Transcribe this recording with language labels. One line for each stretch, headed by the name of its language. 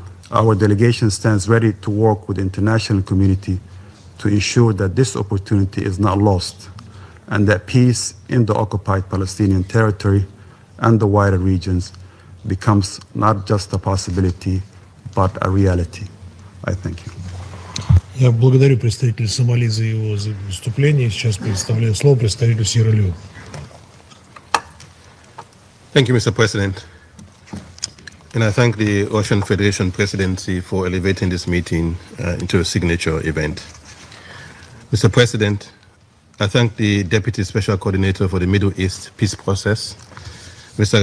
English: Our delegation stands ready to work with the international community to ensure that this opportunity is not lost and that peace in the occupied Palestinian territory and the wider regions becomes not just a possibility, but a reality. I thank you.
Russian: Я благодарю представителя Сомали за его выступление. Сейчас предоставляю слово представителю Сьерра-Леоне.
English: Thank you, Mr. President. And I thank the Russian Federation Presidency for elevating this meeting into a signature event. Mr. President, I thank the Deputy Special Coordinator for the Middle East Peace Process, Mr.